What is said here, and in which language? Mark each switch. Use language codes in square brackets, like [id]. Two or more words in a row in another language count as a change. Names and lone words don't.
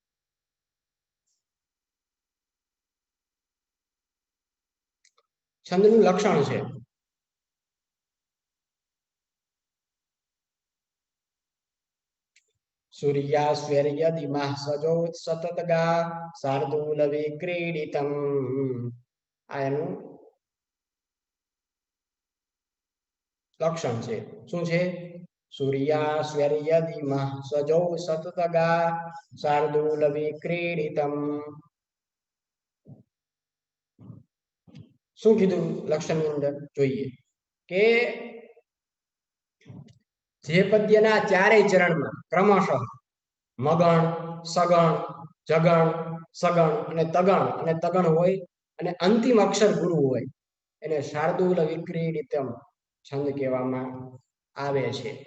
[gu] છંદનું લક્ષણ છે [sa] सूर्यास्वर्य दिमः सजोत सततगा शार्दूल विक्रीडितम. [gu] આ એનું લક્ષણ છે. શું છે? [sa] सूर्यास्वर्यदिमः सजौ सततगा शार्दूल विक्रीडितम् [gu] શું કીધું લક્ષણની અંદર જોઈએ કે જે પદ્યના ચારેય ચરણમાં ક્રમશઃ મગણ સગણ જગણ સગણ અને તગણ હોય અને અંતિમ અક્ષર ગુરુ હોય એને શાર્દૂલ વિક્રીડિતમ છંદ કહેવામાં આવે છે